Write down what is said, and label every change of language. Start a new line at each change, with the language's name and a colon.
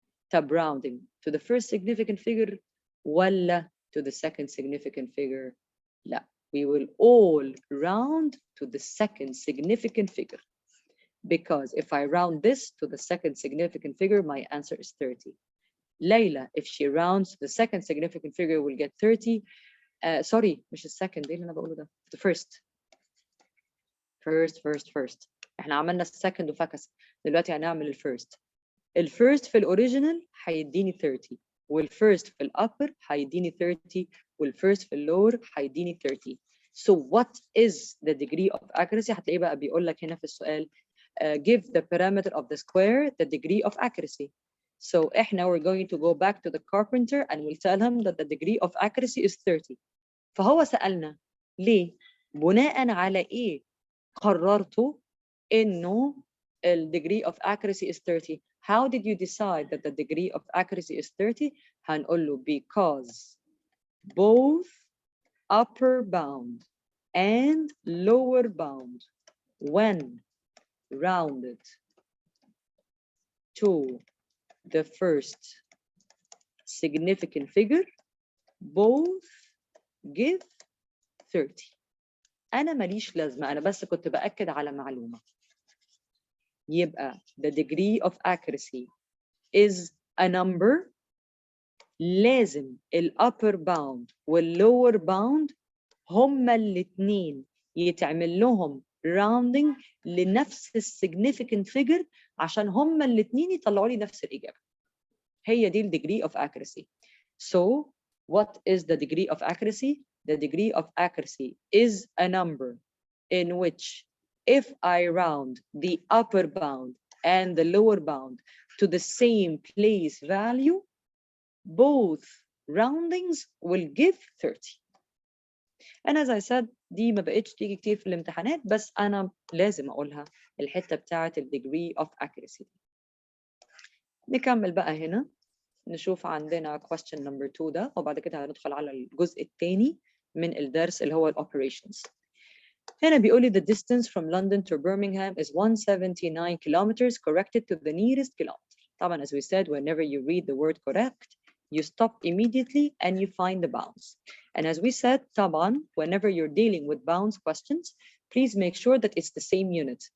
English: طب rounding to the first significant figure ولا to the second significant figure؟ لا. We will all round to the second significant figure. Because if I round this to the second significant figure, my answer is 30. Layla, if she rounds the second significant figure, will get 30.
Arabic: Sorry, مش السكند، ايه اللي انا بقوله ده؟
English: The first.
Arabic: First. احنا عملنا السكند وفكس، دلوقتي هنعمل الفيرست. الفيرست في الاوريجينال هيديني 30، والفيرست في الابر هيديني 30، والفيرست في اللور هيديني 30.
English: So what is the degree of accuracy؟
Arabic: هتلاقيه بقى بيقول لك هنا في السؤال
English: give the parameter of the square the degree of accuracy. So احنا we're going to go back to the carpenter and we'll tell him that the degree of accuracy is 30.
Arabic: فهو سألنا ليه؟ بناء على ايه قررتوا انه
English: the degree of accuracy is 30؟ How did you decide that the degree of accuracy is 30؟
Arabic: هنقول له
English: because both upper bound and lower bound when rounded to the first significant figure both give 30.
Arabic: أنا ماليش لازمة، أنا بس كنت بأكد على معلومة. يبقى
English: the degree of accuracy is a number
Arabic: لازم upper bound lower bound هما الاثنين يتعمل لهم rounding لنفس significant figure عشان هما الاثنين يطلعوا لي نفس الإجابة.
English: هي دي degree of accuracy. So what is the degree of accuracy? The degree of accuracy is a number in which if I round the upper bound and the lower bound to the same place value, both roundings will give 30. And as I said,
Arabic: دي ما بقتش تيجي كتير في الامتحانات، بس أنا لازم أقولها الحتة بتاعة degree of accuracy. نكمل بقى هنا نشوف عندنا question number 2 ده، وبعد كده هندخل على الجزء الثاني من الدرس اللي هو operations.
English: هنا بيقول لي the distance from London to Birmingham is 179 kilometers corrected to the nearest kilometer. طبعا as we said, whenever you read the word correct, you stop immediately and you find the bounds. And as we said, طبعا whenever you're dealing with bounds questions, please make sure that it's the same unit.